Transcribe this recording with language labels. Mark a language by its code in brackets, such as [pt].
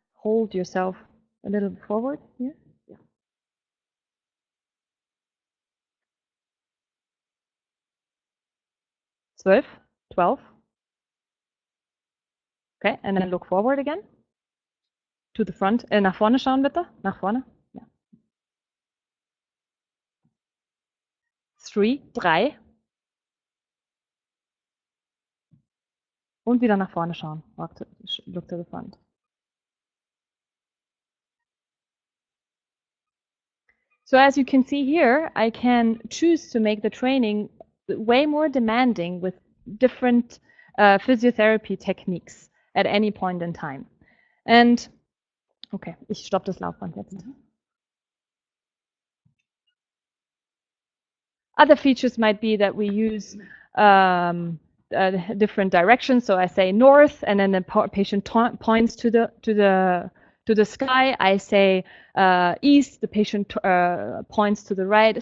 [en] Hold yourself a little forward here. 12, 12. Okay, and then look forward again. To the front. [de] Nach vorne schauen bitte. Nach vorne. Ja. 3, 3. Und wieder nach vorne schauen. [en] Look to the front. So as you can see here, I can choose to make the training way more demanding with different physiotherapy techniques at any point in time. And, [de] okay, ich stoppe das Laufband jetzt. [en] Other features might be that we use different directions. So I say north, and then the patient points to the sky. I say east, the patient points to the right.